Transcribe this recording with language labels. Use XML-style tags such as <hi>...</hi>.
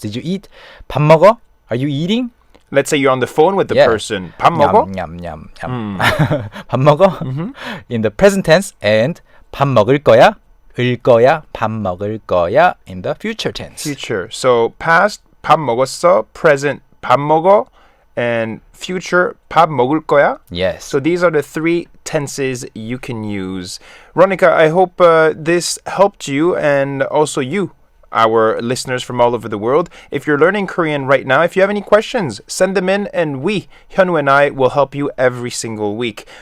<en>Did you eat?</en> <ko>밥 먹어?</ko> <en>Are you eating? Let's say you're on the phone with the person.</en> <ko>밥 먹어? 냠냠냠. 밥 먹어?</ko> <en>In the present tense. And</en> <ko>밥 먹을 거야? 을 거야? 밥 먹을 거야?</ko> <en>In the future tense. Future. So past,</en> <ko>밥 먹었어.</ko> <en>Present,</en> <ko>밥 먹어.</ko> <en>And future,</en> <ko>밥 먹을 거야?</ko> <en>Yes. So these are the three tenses you can use. Ronika, I hope this helped you and also you, our listeners from all over the world. If you're learning Korean right now, if you have any questions, send them in and we, Hyunwoo and I, will help you every single week.</en>